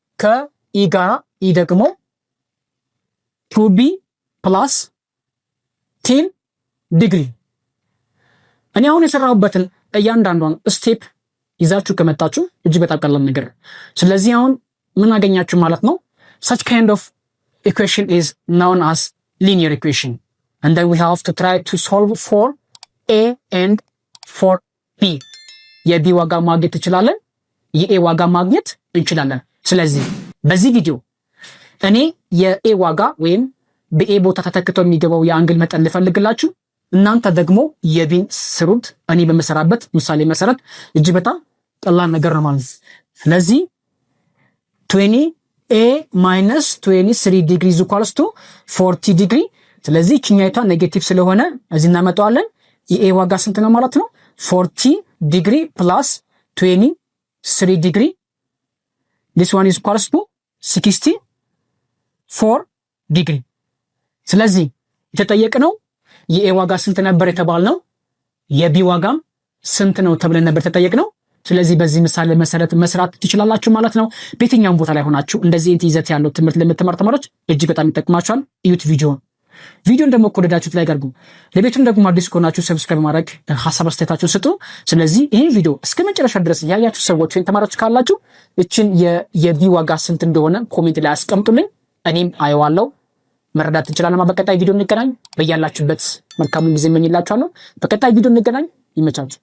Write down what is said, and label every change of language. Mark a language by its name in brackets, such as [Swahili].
[Amharic] ከኢ ጋራ ኢ ደግሞ 2b + 10 ዲግሪ። እኔ አሁን የሰራሁበትን እያንዳንዷን ስቴፕ ይዛችሁ ከመጣችሁ እጅግ በጣም ቀላል ነገር። ስለዚህ አሁን ምን አገኛችሁ ማለት ነው? [English] such kind of equation is known as linear equation and then we have to try to solve for A and for B. [Amharic] የቢ ዋጋ ማግኘት እንችላለን፣ የኤ ዋጋ ማግኘት እንችላለን። ስለዚህ በዚህ ቪዲዮ እኔ የኤ ዋጋ ወይም በኤ ቦታ ተተክቶ የሚገባው የአንግል መጠን ልፈልግላችሁ፣ እናንተ ደግሞ የቢን ስሩት። እኔ በመሰራበት ምሳሌ መሰረት እጅግ በጣም ቀላል ነገር ነው ማለት ነው። ስለዚህ 20A minus 23 ዲግሪ [English] is equals to [Amharic] 40 ዲግሪ። ስለዚህ ችኛይቷ ኔጌቲቭ ስለሆነ እዚህ እናመጣዋለን። የኤ ዋጋ ስንት ነው ማለት ነው? [English] 40 ዲግሪ plus 23 ዲግሪ this one is equals to 64 ዲግሪ። [Amharic] ስለዚህ የተጠየቅነው የኤ ዋጋ ስንት ነበር የተባልነው? የቢ ዋጋም ስንት ነው ተብለን ነበር ተጠየቅነው። ስለዚህ በዚህ ምሳሌ መሰረት መስራት ትችላላችሁ ማለት ነው። በየትኛውም ቦታ ላይ ሆናችሁ እንደዚህ ይዘት ያለው ትምህርት ለምትማሩ ተማሪዎች እጅግ በጣም ይጠቅማችኋል። እዩት ቪዲዮን ደግሞ ከወደዳችሁት ላይ አድርጉ። ለቤቱም ደግሞ አዲስ ከሆናችሁ ሰብስክራይብ ማድረግ ሐሳብ አስተያየታችሁን ስጡ። ስለዚህ ይህን ቪዲዮ እስከ መጨረሻ ድረስ ያያችሁ ሰዎች ወይም ተማሪዎች ካላችሁ እችን የቢ ዋጋ ስንት እንደሆነ ኮሜንት ላይ አስቀምጡልኝ፣ እኔም አየዋለሁ፣ መረዳት እንችላለን። በቀጣይ ቪዲዮ እንገናኝ። በያላችሁበት መልካሙን ጊዜ እመኝላችኋለሁ። በቀጣይ ቪዲዮ እንገናኝ። ይመቻችሁ።